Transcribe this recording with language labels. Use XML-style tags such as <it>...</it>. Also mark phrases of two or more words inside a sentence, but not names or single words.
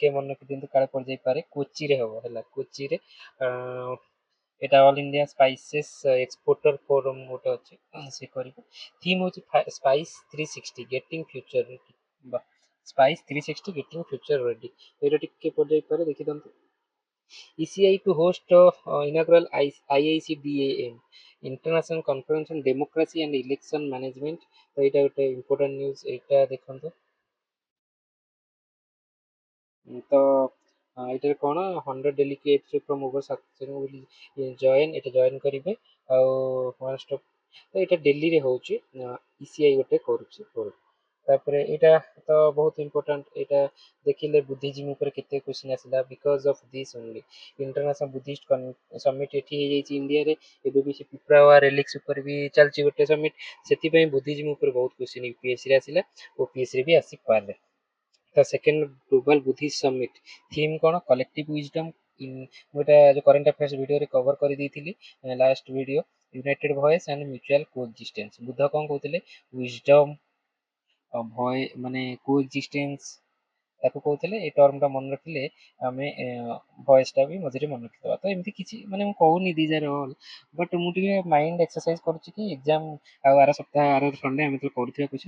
<or>ମନେ ରଖିଦିଅନ୍ତୁ କାଳେ ପଡ଼ିଯାଇପାରେ କୋଚିରେ ହବ ହେଲା କୋଚିରେ এটা ଅଲ୍ ଇଣ୍ଡିଆ ସ୍ପାଇସେସ୍ ଏକ୍ସପୋର୍ଟର ଫୋରମ୍ ଗୋଟେ ଅଛି ସେ କରିବ ଥିମ୍ ହେଉଛି</or> <en>Spice 360 getting future ready</en> <or>ବା</or> <en>Spice 360 getting future ready</en> <or>ଏଇଟା ଟିକେ ପଡ଼ିଯାଇପାରେ ଦେଖିଦିଅନ୍ତୁ</or> <en>ECI to host inaugural IICDAM International Conference on Democracy and Election Management</en> <or>ତ ଏଇଟା ଗୋଟେ</or> <en>important news</en> <or>ଏଇଟା ଦେଖନ୍ତୁ ତ ଏଇଟାରେ କ'ଣ</or> <en>100 delegates from over 7 will join</en> <or>ଏଇଟା ଜଏନ୍ କରିବେ ଆଉ ତ ଏଇଟା ଦିଲ୍ଲୀରେ ହେଉଛି ECI ଗୋଟେ କରୁଛି ତାପରେ ଏଇଟା ତ ବହୁତ ଇମ୍ପୋର୍ଟାଣ୍ଟ ଏଇଟା ଦେଖିଲେ ବୁଦ୍ଧିଜିମ୍ ଉପରେ କେତେ କ୍ୱେଶ୍ଚିନ୍ ଆସିଲା</or> <en>because of this only International Buddhist Summit</en> <or>ଏଠି ହେଇଯାଇଛି ଇଣ୍ଡିଆରେ ଏବେ ବି ସେ ପିପ୍ରାୱା ରେଲିକ୍ସ ଉପରେ ବି ଚାଲିଛି ଗୋଟେ ସମିଟ୍ ସେଥିପାଇଁ ବୁଦ୍ଧିଜିମ୍ ଉପରେ ବହୁତ କ୍ୱେଶ୍ଚିନ୍ ୟୁପିଏସ୍ସିରେ ଆସିଲା OPSCରେ ବି ଆସିପାରେ</or> <en>the second Global Buddhist Summit theme</en> <or>कौन</or> <en>collective wisdom</en> <or>ମୁଁ ଏଇଟା ଯେଉଁ</or> <en>current affairs</en> <or>ଭିଡ଼ିଓରେ କଭର କରିଦେଇଥିଲି</or> <en>last video united voice and mutual coexistence</en> <or>ବୁଦ୍ଧ କ'ଣ କହୁଥିଲେ ୱିଜଡମ୍ ଭୟ ମାନେ କୋଏକ୍ଜିଷ୍ଟେନ୍ସ ତାକୁ କହୁଥିଲେ ଏଇ ଟର୍ମଟା ମନେ ରଖିଲେ ଆମେ ଭଏସ୍ଟା ବି ମଝିରେ ମନେ ରଖିଦେବା ତ ଏମିତି କିଛି ମାନେ ମୁଁ କହୁନି</or> <en>these are all</en> <or>ବଟ୍ ମୁଁ ଟିକେ</or> <en>mind exercise</en> <or>କରୁଛି କି ଏକ୍ଜାମ୍ ଆଉ ଆର ସପ୍ତାହ ଆର ସଣ୍ଡେ ଆମେ ଯେତେବେଳେ କରୁଥିବା କ୍ୱେଶ୍ଚିନ୍</or>